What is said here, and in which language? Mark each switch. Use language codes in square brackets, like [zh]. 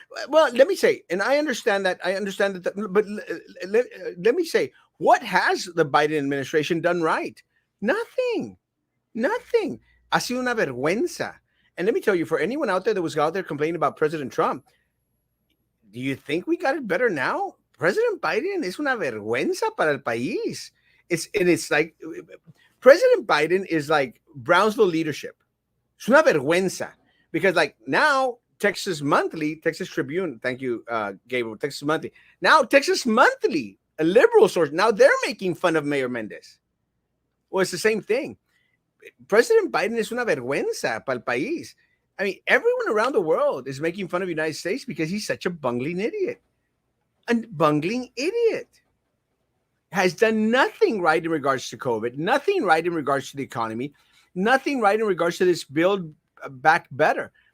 [en] Well, let me say, and I understand that, but let me say, what has the Biden administration done right? Nothing. Nothing. [es] Ha sido una vergüenza. [en] And let me tell you, for anyone out there that was out there complaining about President Trump, do you think we got it better now? [es] President Biden es una vergüenza para el país. [en] It's like President Biden is like Brownsville leadership. [es] Es una vergüenza [en] because like now Texas Monthly, Texas Tribune, thank you, Gabriel, Texas Monthly. Now Texas Monthly, a liberal source, now they're making fun of Mayor Mendez. Well, it's the same thing. [es] President Biden es una vergüenza para el país. [en] I mean, everyone around the world is making fun of the United States because he's such a bungling idiot. A bungling idiot. Has done nothing right in regards to COVID, nothing right in regards to the economy, nothing right in regards to this Build Back Better.